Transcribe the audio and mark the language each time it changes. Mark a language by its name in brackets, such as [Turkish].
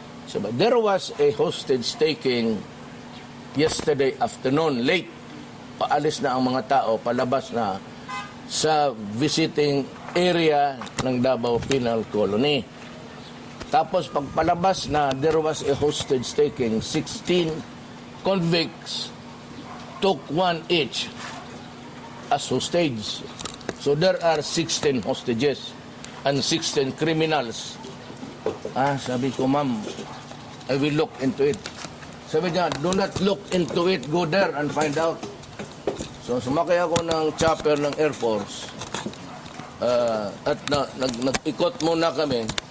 [English] Sabi, there was a hostage taking yesterday afternoon, late. [Filipino] Paalis na ang mga tao, palabas na sa visiting area ng Davao Penal Colony. Tapos pagpalabas na [English] there was a hostage taking, 16 convicts took one each as hostage. So there are 16 hostages and 16 criminals. Sabi ko, ma'am, I will look into it. Sabi niya, do not look into it, go there and find out. [Filipino] So sumakay ako ng chopper ng Air Force at nag-ikot muna kami.